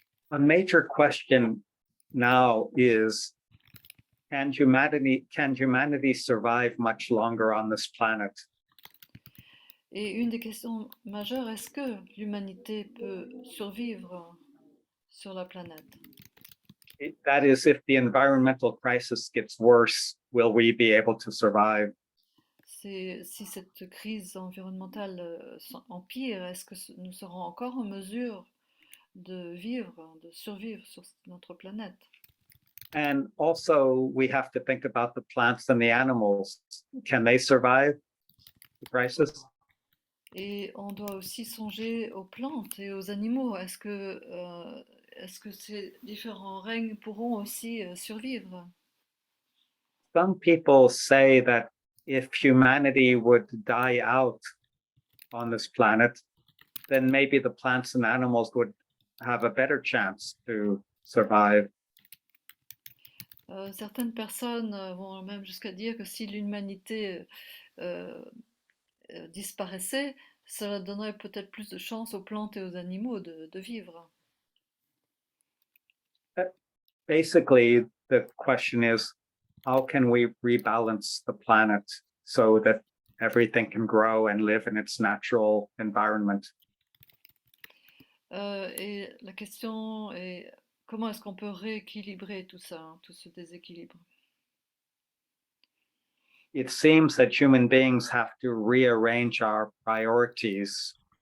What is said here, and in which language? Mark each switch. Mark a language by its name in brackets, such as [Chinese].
[English] A major question now is, can humanity survive much longer on this planet? [French] Et une des questions majeures, est-ce que l'humanité peut survivre sur la planète? [English] That is, if the environmental crisis gets worse, will we be able to survive? [French] Si cette crise environnementale empire, est-ce que nous serons encore en mesure de survivre sur notre planète? [English] And also, we have to think about the plants and the animals. Can they survive the crisis? [French] Et on doit aussi songer aux plantes et aux animaux. Est-ce que ces différents règnes pourront aussi survivre? [English] Some people say that if humanity would die out on this planet, then maybe the plants and animals would have a better chance to survive. [French] Certaines personnes vont même jusqu'à dire que si l'humanité disparaissait, cela donnerait peut-être plus de chances aux plantes et aux animaux de vivre. [English] Basically, the question is, how can we rebalance the planet so that everything can grow and live in its natural environment? [French] Et la question est, comment est-ce qu'on peut rééquilibrer tout ça, tout ce déséquilibre? [English] It seems that human beings have to rearrange our priorities.